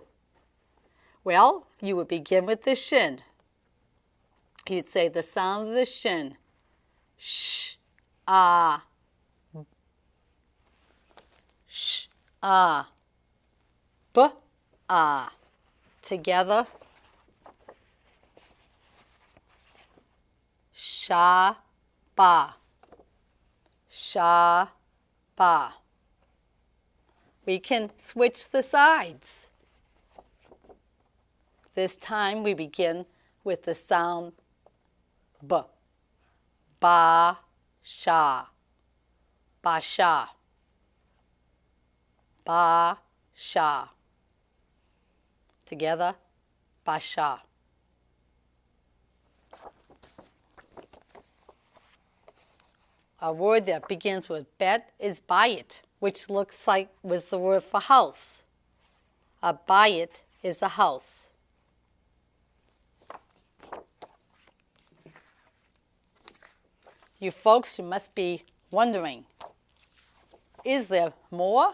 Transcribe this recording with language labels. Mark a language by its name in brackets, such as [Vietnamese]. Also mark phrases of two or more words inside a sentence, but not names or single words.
[English] Well, you would begin with the shin. You'd say the sound of the shin. Sh, ah. Sh, ah. B, ah. Together. Sha, ba. Sha, ba. We can switch the sides. This time we begin with the sound b. Ba, sha. Ba, sha. Ba, sha. Together, ba, sha. A word that begins with bet is bayit, which looks like was the word for house. A bayit is a house. You folks, you must be wondering, is there more?